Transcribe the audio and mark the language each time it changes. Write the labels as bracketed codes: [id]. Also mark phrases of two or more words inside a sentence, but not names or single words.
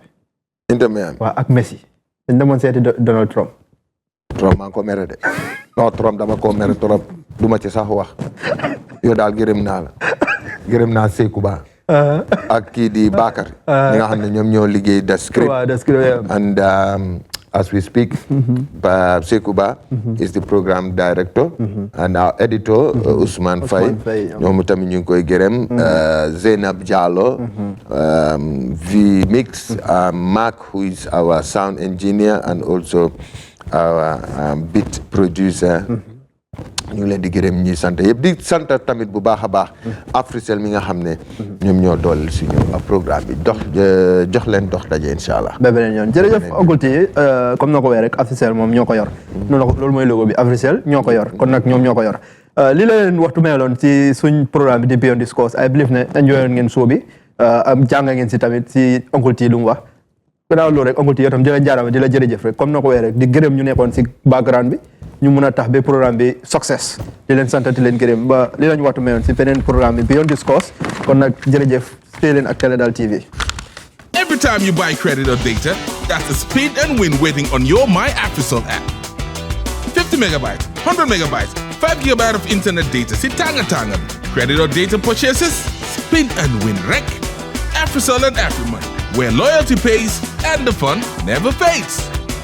[wo] Inter Miami waaw ak Messi dañ demoon seeti Donald Trump. Trump maa ngi ko mere de non Trump dama ko mere trop du ma ci sax wax yow daal gërëm naa la gërëm naa Sekou Ba ak kii di Bakar ñi nga xam ne ñoom ñoo liggéey [en] The Script and as we speak Sekou Ba is the program director and our editor [wo] Ousmane Faye ñoom tamit ñu ngi koy gërëm Zeynab Diallo V-Mix Mark [en] who is our sound engineer and also our beat producer [wo] ñu ngi leen di gërëm ñi sant yëpp di sant tamit bu baax a baax Africell mi nga xam ne ñoom ñoo dooleel suñu programme bi jox leen dox daje incha allah. ba beneen yoon jërëjëf Uncle T comme na ko waxee rek Africell moom ñoo ko yor loolu mooy logo bi Africell ñoo ko yor kon nag ñoom ñoo ko yor li la leen waxtu meloon ci suñ programme bi di Beyond Discourse [en] I believe [wo] ne enjoy ngeen show bi jàng ngeen si tamit si Uncle T lu mu wax gannaaw loolu rek Uncle T yow tam di la jaarama di la jërëjëf rek comme na ko waxee rek di gërëm ñu nekkoon si background bi ñu mun a tax ba programme bi success di leen sant di leen gërëm ba li lañu waxtu mayoon si beneen programme bi Beyond Discourse kon nag jërëjëf stay leen ak Teledal TV. [en] Every time you buy credit or data, that's a speed and win waiting on your My Africell app. 50 megabytes, 100 megabytes, 5 gigabytes of internet data. [wo] Si tanga. [en] Credit or data purchases, spin and win rec. Africell and AfriMoney, where loyalty pays and the fun never fades.